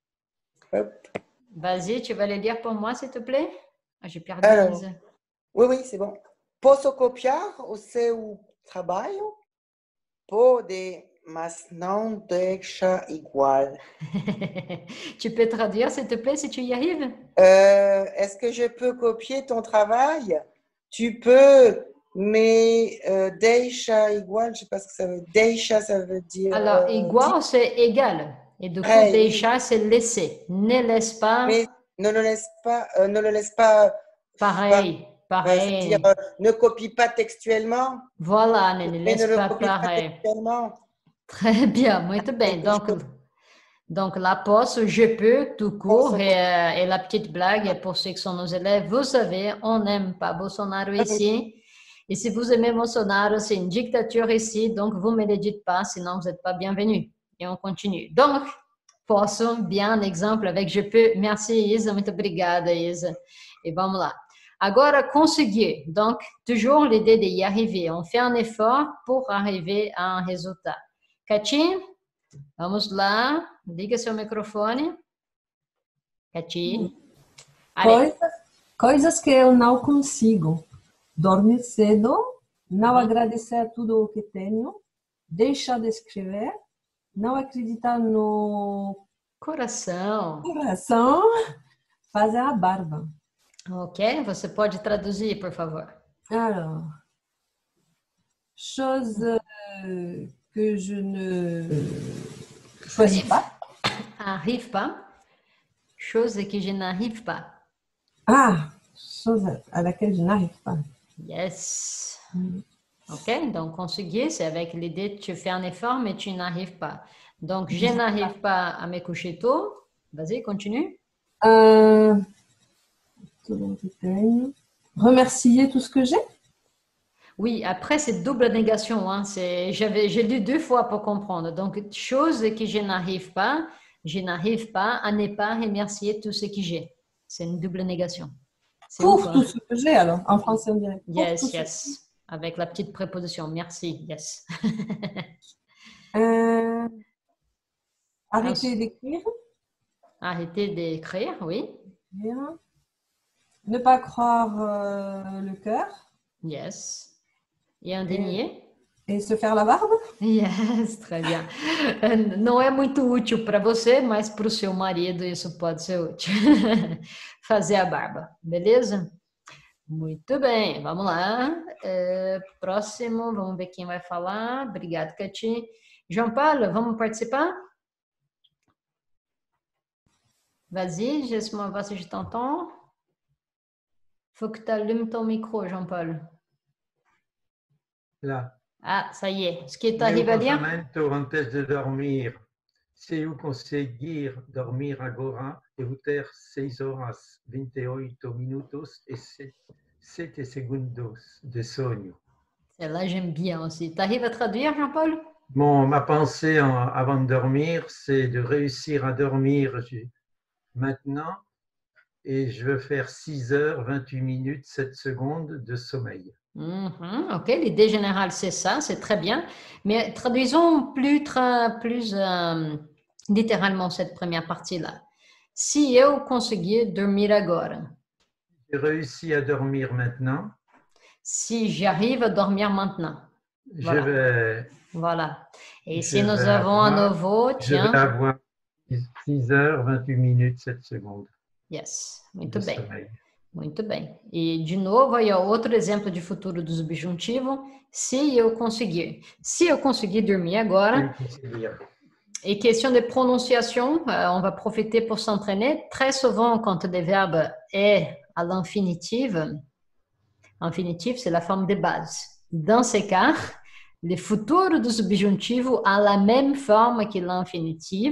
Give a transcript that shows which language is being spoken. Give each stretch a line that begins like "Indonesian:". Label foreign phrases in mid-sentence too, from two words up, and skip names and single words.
French: Vas-y, tu vas le lire pour moi, s'il te plaît? Ah, j'ai perdu Isa. Oui, c'est bon.
Portuguese: Posso copiar o seu trabalho? Pode, mas não deixa igual.
French: Tu peux traduire, s'il te plaît, si tu y arrives? Est-ce que je peux copier ton travail? Tu peux, Mais
Portuguese: deixa igual,
French: je sais pas ce que ça veut dire. Deixa, ça veut dire Alors, igual, c'est égal. Et du coup, pareil, oui. deixar, c'est laisser. Ne laisse pas Mais ne le laisse pas pareil. c'est-à-dire Pareil. ne copie pas textuellement, Voilà, ne mais ne laisse le pas copie pas pareil. textuellement. Très bien,
Portuguese: muito bem.
French: Quelque chose. Donc la posse, je peux, tout court, Posso et la petite blague pour ceux qui sont nos élèves, vous savez, on n'aime pas Bolsonaro ici. Et si vous aimez Bolsonaro, c'est une dictature ici, donc vous ne me le dites pas, sinon vous n'êtes pas bienvenus. Et on continue. Donc, posso, bien, exemple avec je peux. Merci, Isa,
Portuguese: muito obrigada, Isa. Et vamos lá. Agora, conseguir.
French: Donc, toujours l'idée d'y arriver. On fait un effort pour arriver à un résultat.
Portuguese: Cati, vamos lá. Liga seu microfone.
French: Cati. Allez.
Portuguese: Coisas que eu não consigo. Dormir cedo, não agradecer a tudo o que tenho, deixar de escrever, não acreditar no Coração. Fazer a barba. Ok, você pode traduzir, por favor.
French: Alors, chose que je ne choisis pas. Arrive pas. Chose que je n'arrive pas. Chose à laquelle je n'arrive pas. Yes. Ok, donc conseguir, c'est avec l'idée que tu fais un effort, mais tu n'arrives pas. Donc, je n'arrive pas à me coucher tôt. Vas-y, continue.
Portuguese: Tudo que tenho.
French: Remercier tout ce que j'ai. Oui, après, c'est double négation. Hein. J'ai lu 2 fois pour comprendre. Donc, chose que je n'arrive pas à ne pas remercier tout ce que j'ai. C'est une double négation. Pour tout ce que j'ai, alors. En français, on dirait.
English: Yes, yes.
French: Avec la petite préposition. Merci, yes. Arrêter d'écrire. Arrêter d'écrire, oui. Ne pas croire le cœur. Yes. E un dernier? E se faire la barba? Yes, très bien.
Portuguese: Não é muito útil para você, mas para o seu marido isso pode ser útil. Fazer a barba, beleza? Muito bem, vamos lá. Próximo, vamos ver quem vai falar. Obrigado, Cati. João Paulo, vamos participar?
French: Vas-y, laisse moi voir si je t'entends. Faut que tu allumes ton micro, João Paulo. Là. Ah, ça y est. Ce que tu arrives à lire?
Portuguese: Antes de dormir. Se eu conseguir dormir agora, eu vou ter 6 horas, 28 minutos e 7 segundos de sonho.
French: Celle-là, j'aime bien aussi. Tu arrives à traduire, Jean-Paul? Bon, ma pensée avant de dormir, c'est de réussir à dormir maintenant et je veux faire 6 heures, 28 minutes, 7 secondes de sommeil. Ok, l'idée générale, c'est ça, c'est très bien. Mais traduisons plus littéralement cette première partie-là.
Portuguese: Si eu conseguir dormir agora.
French: J'ai réussi à dormir maintenant. Si j'arrive à dormir maintenant. Voilà. Je vais... Voilà. Et si nous avons à nouveau, tiens... Je vais avoir 6 heures, 28 minutes, 7 secondes. Yes,
Portuguese: muito bem.
French: Sommeil.
Portuguese: Muito bem. E, de novo, aí, ó, outro exemplo de futuro do subjuntivo. Se eu conseguir. Se eu conseguir dormir agora.
French: Et question de prononciation, on va profiter pour s'entraîner. Très souvent, quand le verbe est à l'infinitif, infinitif, c'est la forme de base. Dans ces cas, le
Portuguese: futuro do subjuntivo
French: a la même forme que l'infinitif.